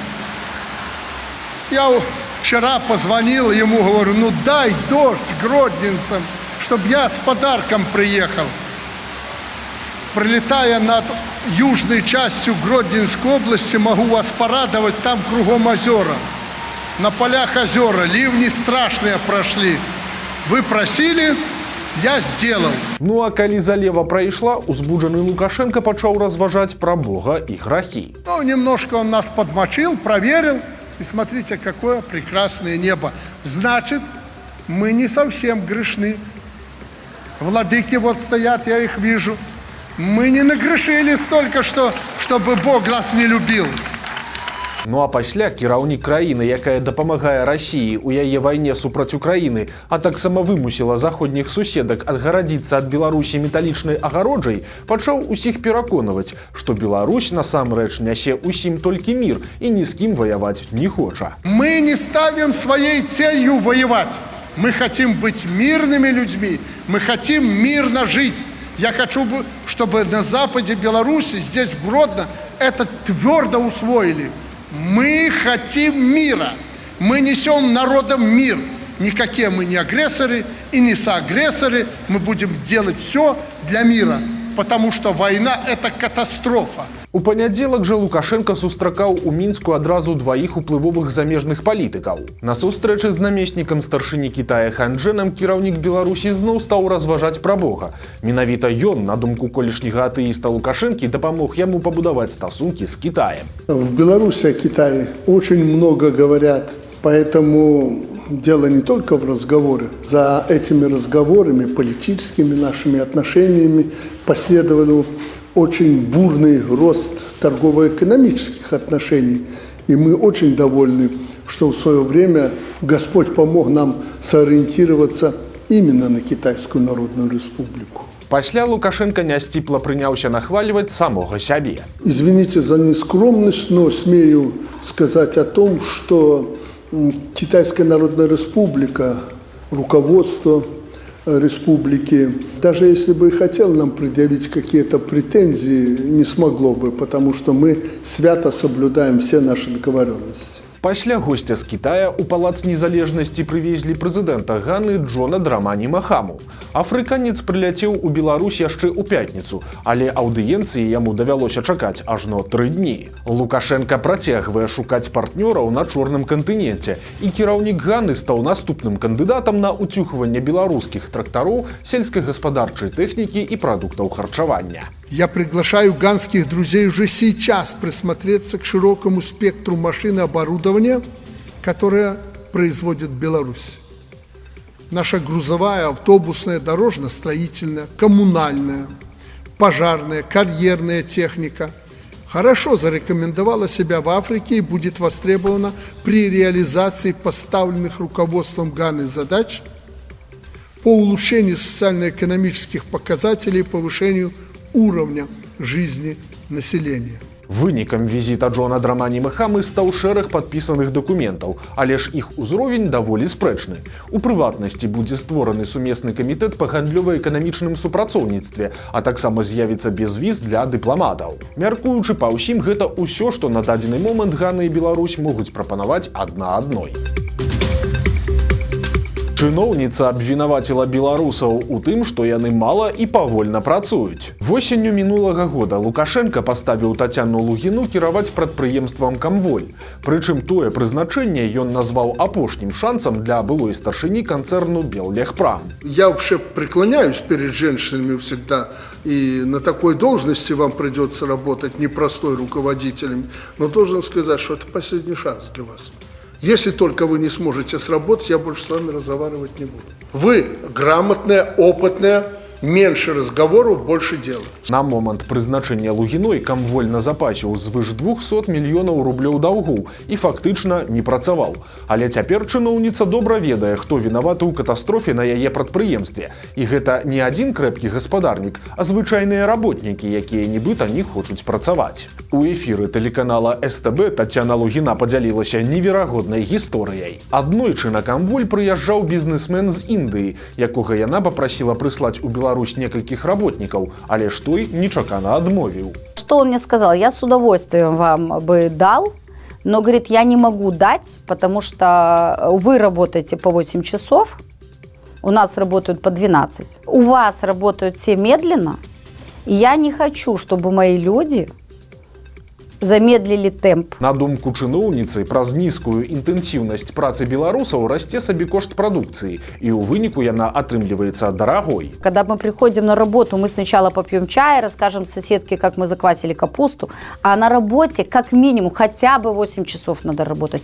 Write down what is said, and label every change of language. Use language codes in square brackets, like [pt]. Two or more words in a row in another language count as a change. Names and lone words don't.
[ru] Я вчера позвонил ему, говорю, ну дай дождь гродненцам, чтобы я с подарком приехал. Пролетая над южной частью Гродненской области, могу вас порадовать, там кругом озера. На полях озера, ливни страшные прошли. Вы просили, я сделал. [be] Ну а калі залева прайшла, узбуджаны Лукашенко пачаў разважаць пра Бога і грахі. [ru] Ну, немножко он нас подмочил, проверил. И смотрите, какое прекрасное небо. Значит, мы не совсем грешны. Владыки вот стоят, я их вижу. Мы не нагрешили столько, чтобы Бог нас не любил. [be] Ну а пасля кіраўнік краіны, якая дапамагае Расіі ў яе вайне супраць Украіны, а таксама вымусіла заходніх суседак адгарадзіцца ад Беларусі металічнай агароджай, пачаў усіх пераконваць, што Беларусь насамрэч нясе усім толькі мір і ні з кім воевать не хоча. [ru] Мы не ставим своей целью воевать. Мы хотим быть мирными людьми. Мы хотим мирно жить. Я хочу, чтобы на западе Беларуси, здесь в Гродно, это твердо усвоили. Мы хотим мира. Мы несем народам мир. Никакие мы не агрессоры и не соагрессоры. Мы будем делать все для мира. Потому что война – это катастрофа. [be] У панядзелак жа Лукашенко сустракаў у Мінску адразу дваіх уплывовых замежных палітыкаў. На сустрэчы з намеснікам старшыні Кітая Хан Чжэнам кіраўнік Беларусі зноў стаў разважаць пра Бога. Менавіта ён, на думку колішняга атэіста Лукашэнкі, дапамог яму пабудаваць стасункі з Кітаем. [ru] В Беларуси о Китае очень много говорят, поэтому дело не только в разговоре. За этими разговорами, политическими нашими отношениями последовал очень бурный рост торгово-экономических отношений. И мы очень довольны, что в свое время Господь помог нам сориентироваться именно на Китайскую Народную Республику. [be] Пасля Лукашенко нясціпла прыняўся нахвальваць самога сябе. [ru] Извините за нескромность, но смею сказать о том, что Китайская Народная Республика, руководство республики, даже если бы и хотел нам предъявить какие-то претензии, не смогло бы, потому что мы свято соблюдаем все наши договоренности. [be] Пасля гостя з Китая у палац незалежнасці прывезлі прэзідэнта Ганы Джона Драмані Махаму. Афрыканец прыляцеў у Беларусь яшчэ ў пятніцу, але аўдыенцыі яму давялося чакаць ажно 3 дні. Лукашенко працягвае шукаць партнёраў на чорным кантыненце, і кіраўнік Ганы стаў наступным кандыдатам на уцюхванне беларускіх трактароў, сельскагаспадарчай тэхнікі і прадуктаў харчавання. [ru] Я приглашаю ганских друзей уже сейчас присмотреться к широкому спектру машин и оборудования, которое производит Беларусь. Наша грузовая, автобусная, дорожно-строительная, коммунальная, пожарная, карьерная техника хорошо зарекомендовала себя в Африке и будет востребована при реализации поставленных руководством Ганы задач по улучшению социально-экономических показателей и повышению уровня жизни населения. [be] Вынікам візіта Джона Драмані Махамы стаў шэраг падпісаных дакументаў, але ж іх узровень даволі спрэчны. У прыватнасці будзе створаны сумесны камітэт па гандлёва-эканамічным супрацоўніцтве, а таксама з'явіцца безвіз для дыпламатаў. Мяркуючы па ўсім, гэта ўсё, што на дадзены момант Гана і Беларусь могуць прапанаваць адна адной. Чыноўніца абвінаваціла беларусаў у тым, што яны мала і павольна працуюць. Восенню мінулага года Лукашенко паставіў Тацяну Лугіну кіраваць прадпрыемствам «Камволь». Прычым тое прызначэнне ён назваў апошнім шансам для былой старшыні канцэрну «Беллегпрам». [ru] Я вообще преклоняюсь перед женщинами всегда, и на такой должности вам придется работать непростой руководителем, но должен сказать, что это последний шанс для вас. Если только вы не сможете сработать, я больше с вами разговаривать не буду. Вы грамотная, опытная, меньше разговоров, больше дела. [be] На момант прызначэння Лугіной «Камволь» назапасіў звыш 200 мільёнаў рублёў даўгоў і фактычна не працаваў. Але цяпер чыноўніца добра ведае, хто вінаваты ў катастрофе на яе прадпрыемстве. І гэта не адзін крэпкі гаспадарнік, а звычайныя работнікі, якія нібыта не хочуць працаваць. У эфіры тэлеканала СТБ Тацяна Лугіна падзялілася неверагоднай гісторыяй. Аднойчы на «Камволь» прыязджаў бізнесмен з Індыі, якога яна папрасіла прыслаць у Беларусь некалькіх работников, але ж той нечакана адмовіў. [ru] Что он мне сказал? Я с удовольствием вам бы дал, но, говорит, я не могу дать, потому что вы работаете по 8 часов, у нас работают по 12. У вас работают все медленно, и я не хочу, чтобы мои люди замедлили темп. [be] На думку чыноўніцы, праз нізкую інтэнсіўнасць працы беларусаў расце сабекошт прадукцыі, і ў выніку яна атрымліваецца дарагой. [ru] Когда мы приходим на работу, мы сначала попьем чай, расскажем соседке, как мы заквасили капусту, а на работе как минимум хотя бы 8 часов надо работать.